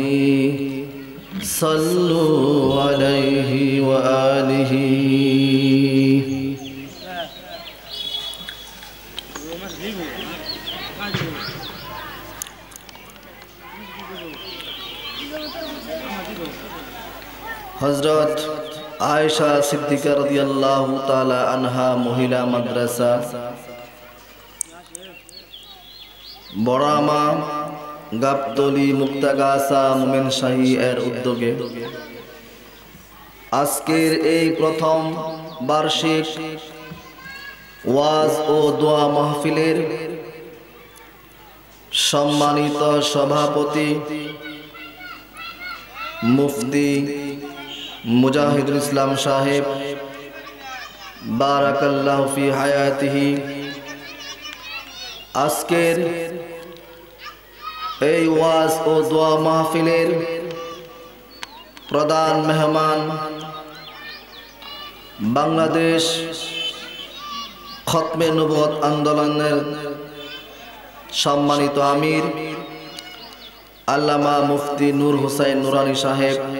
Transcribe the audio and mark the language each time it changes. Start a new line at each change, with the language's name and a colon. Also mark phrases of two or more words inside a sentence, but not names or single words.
Arabic: صلوا عليه وآله
Bangla: হজরত আয়শা সিদ্দিকা
Arabic: رضي الله تعالى عنها
Bangla: মহিলা মাদ্রাসা বড়ামা গাবতলী মুক্তাগাছা মোমেন শাহী এর উদ্যোগে আজকের এই প্রথম বার্ষিক ওয়াজ ও দোয়া মাহফিলের সম্মানিত সভাপতি মুফতি मुजाहिदुल इस्लाम साहेब
Arabic: بارك الله في حياته
Bangla: आजकेर এই ওয়াজ ও দোয়া মাহফিলের প্রধান মেহমান বাংলাদেশ খতমে নবুয়ত আন্দোলনের সম্মানিত আমির আল্লামা মুফতি নূর হোসেন নুরানী সাহেব,